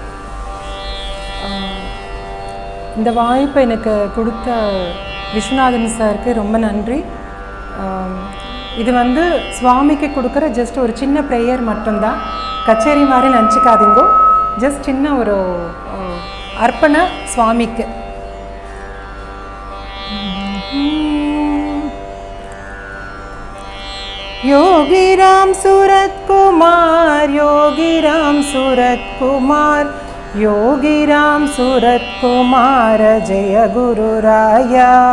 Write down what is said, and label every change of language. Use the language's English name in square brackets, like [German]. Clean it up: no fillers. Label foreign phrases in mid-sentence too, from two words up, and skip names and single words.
[Tamil] இந்த வாய்ப்பை எனக்கு கொடுத்த விஸ்வநாதன் சாருக்கு ரொம்ப நன்றி. இது சுவாமிக்கு கொடுக்குற ஜஸ்ட் ஒரு சின்ன ப்ரேயர் மட்டும்தான், கச்சேரி மாதிரி நினச்சிக்காதீங்கோ. ஜஸ்ட் சின்ன ஒரு அர்ப்பணை சுவாமிக்கு. [Hindi] योगी राम सूरत कुमार, योगी राम सूरत कुमार, योगी राम सूरत कुमार, जय गुरु राया.